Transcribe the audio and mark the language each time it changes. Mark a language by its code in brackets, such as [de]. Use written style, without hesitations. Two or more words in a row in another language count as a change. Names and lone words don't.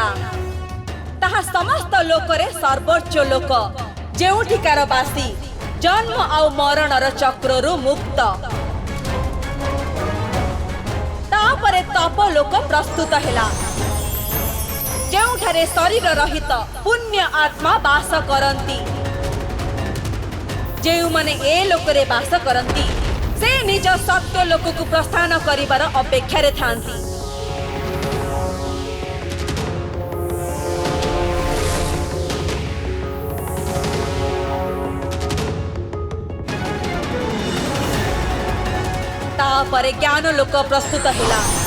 [or] ତାହା ସମସ୍ତ ଲୋକରେ ସର୍ବୋଚ୍ଚ ଲୋକ ଯେଉଁଠିକାର ବାସୀ ଜନ୍ମ ଆଉ ମରଣର ଚକ୍ରରୁ ମୁକ୍ତ। ତାପରେ ତପ ଲୋକ ପ୍ରସ୍ତୁତ ହେଲା ଯେଉଁଠାରେ ଶରୀର ରହିତ ପୁଣ୍ୟ ଆତ୍ମା ବାସ କରନ୍ତି। ଯେଉଁ ମାନେ ଏ ଲୋକରେ ବାସ କରନ୍ତି ସେ ନିଜ ସତ୍ୟ ଲୋକ କୁ ପ୍ରସ୍ଥାନ କରିବାର ଅପେକ୍ଷା ରେ ଥାନ୍ତି। ତାପରେ ଜ୍ଞାନ ଲୋକ ପ୍ରସ୍ତୁତ ହେଲା।